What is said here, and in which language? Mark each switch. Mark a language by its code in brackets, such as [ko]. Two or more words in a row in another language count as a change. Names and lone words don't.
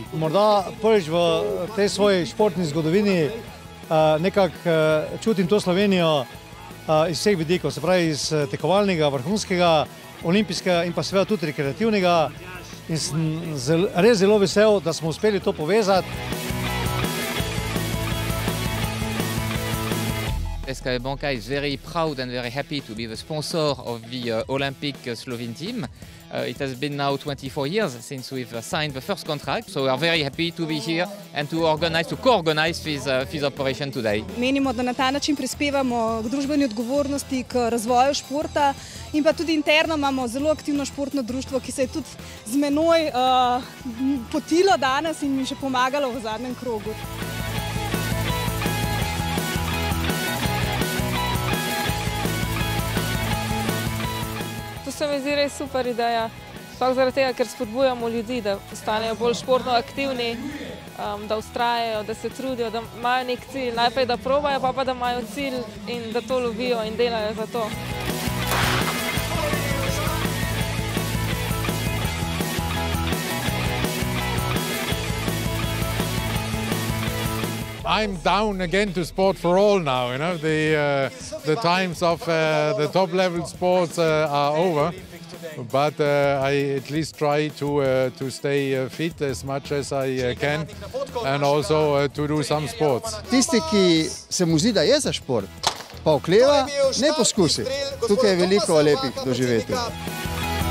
[sl] Morda prvič v tej svoji športni zgodovini nekako čutim to Slovenijo iz vseh vidikov, se pravi iz tekovalnega, vrhunskega, olimpijskega in pa seveda tudi rekreativnega. In sem res zelo vesel, da smo uspeli to povezati. [en] SKE Banka is very proud and very happy to be the sponsor of the Olympic Slovene team. It has been now 24 years since we've signed the first contract, so we are very happy to be here and to co-organize this operation today. [sl] Menimo, da na ta način prispevamo k družbeni odgovornosti, k razvoju športa in pa tudi interno imamo zelo aktivno športno društvo, ki se je tudi z menoj potilo danes in mi še pomagalo v zadnjem krogu. To se mi zdi res super ideja, sploh zaradi tega, ker spodbujamo ljudi, da postanejo bolj športno aktivni, da vztrajajo, da se trudijo, da imajo nek cilj. Najprej, da probajo, pa da imajo cilj in da to lovijo in delajo za to. [en] I'm down again to Sport for All now. You know, the times of the top level sports are over, but I at least try to stay fit as much as I can, and also to do some sports. [sl] Tisti, ki se mu zdi, da je za šport, pa okleva, ne poskusi. Tukaj je veliko lepih doživetij.